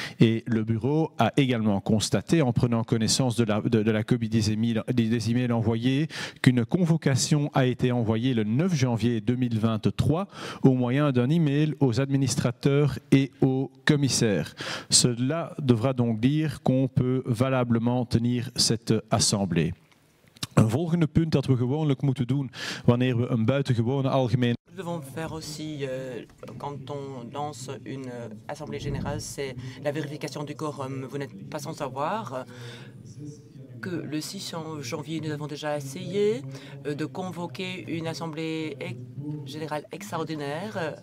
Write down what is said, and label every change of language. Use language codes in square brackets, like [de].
[fr] Et le bureau a également constaté, en prenant connaissance de la copie des emails envoyés, qu'une convocation a été envoyée le 9 janvier 2023 au moyen d'un email aux administrateurs et aux commissaires. Cela devra donc dire qu'on peut valablement tenir cette assemblée. [nl] Een volgende punt dat we gewoonlijk moeten doen wanneer we een buitengewone algemene... [fr] Nous devons faire aussi, quand on lance une assemblée générale, c'est la vérification du quorum. Vous n'êtes pas sans savoir que le 6 janvier, nous avons déjà essayé de convoquer une assemblée générale extraordinaire.